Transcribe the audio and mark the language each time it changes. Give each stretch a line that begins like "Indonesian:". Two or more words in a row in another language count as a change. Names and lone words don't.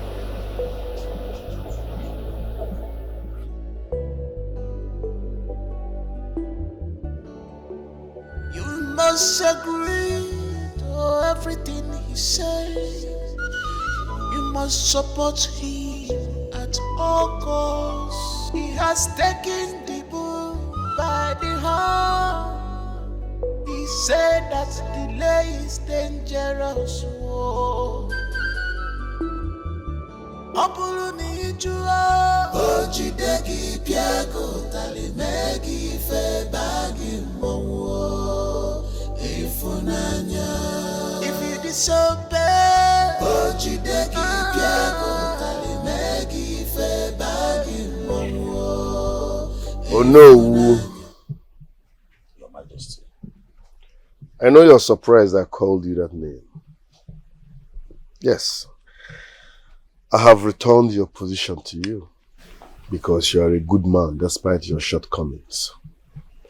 English: You must agree to everything he says. You must support him at all costs. He has taken the bull by the horn. He said that delay is dangerous.
Igbo: Ọbụrụ na ịjụọ o jide gị pịa gị ụtalị mee gị ife baa gị mmọnwụ ịfụnanya.
English: If you disobey
Igbo: o jide gị pịa gị ụtalị mee gị ife baa gị mmọnwụ.
English: Oh no, Your Majesty. I know you're surprised I called you that name. Yes. I have returned your position to you because you are a good man despite your shortcomings.